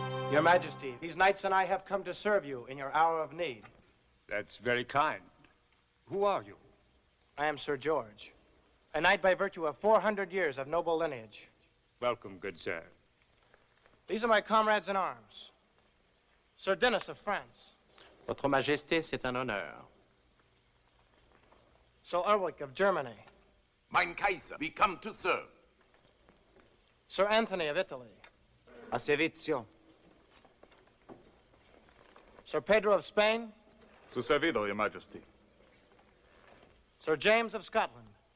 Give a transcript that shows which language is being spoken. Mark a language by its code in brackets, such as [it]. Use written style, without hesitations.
[en] Your Majesty, these knights and I have come to serve you in your hour of need. That's very kind. Who are you? I am Sir George, a knight by virtue of 400 years of noble lineage. Welcome, good sir. These are my comrades in arms. Sir Denis of France. [fr] Votre Majesté, c'est un honneur. [en] Sir Ulrich of Germany. [de] Mein Kaiser, [en] we come to serve. Sir Anthony of Italy. [it] A servizio. [en] Sir Pedro of Spain. [es] Su servido, [en] Your Majesty. Sir James of Scotland.